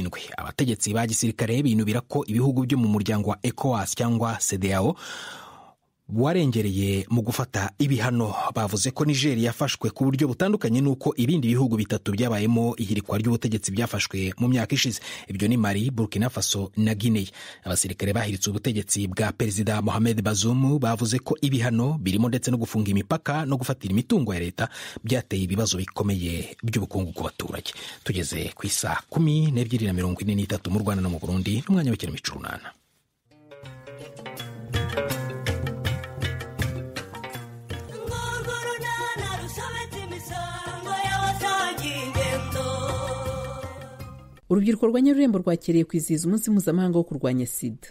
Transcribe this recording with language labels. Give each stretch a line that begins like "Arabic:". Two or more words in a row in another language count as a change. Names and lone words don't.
Kinyarwanda: Abategetsi ba gisirikare binubira ko ibihugu byo mu muryango wa ECOWAS cyangwa CEDEAO warengereye mu gufata ibihano. Bavuze ko Nigeria yafashwe ku buryo butandukanye nuko ibindi bihugu 3 byabayemo ihirikwa ry'ubutegetsi byafashwe mu myaka ishize. Ibyo ni Mali, Burkina Faso na Guinea. Abasirikare bahiritse ubutegetsi bwa Perezida Mohamed Bazoum bavuze ko ibihano birimo ndetse no gufunga imipaka no gufatira imitungo ya leta byateye ibibazo bikomeye by'ubukungu ku baturage. Tugeze ku isa 12:43 mu Rwanda no mu Burundi, n'umwanya w'ikinamico runana. Urubyiruko rwa Nyarurembo rwakiriye kwizihiza umunsi mpuzamahanga wo kurwanya sida.